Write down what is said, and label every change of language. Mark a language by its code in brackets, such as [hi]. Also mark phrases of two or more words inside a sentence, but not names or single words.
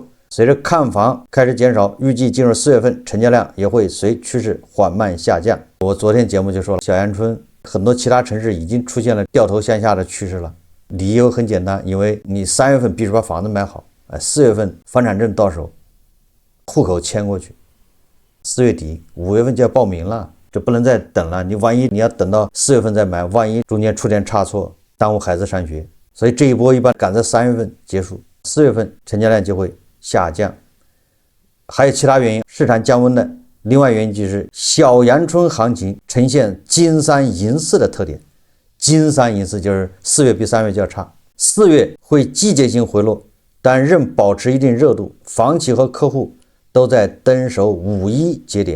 [zh] 隨着看房開始減少，預計進入4月份成交量也會隨趨勢緩慢下降。我昨天節目就說了，小陽春很多其他城市已經出現了掉頭向下的趨勢了。理由很簡單，因為你3月份必須把房子買好，4月份房產證到手，戶口遷過去，4月底5月份就要報名了， 這不能再等了。你萬一你要等到4月份再买，万一中间出点差错，耽誤孩子上学。所以这一波一般赶在3月份結束，4月份成交量就會下降。還有其他原因，市場降溫的另外原因就是小陽春行情呈現金三銀四的特點。金三銀四就是4月比3月較差，4月會季節性回落，但仍保持一定熱度，房企和客戶都在蹲守5·1節點。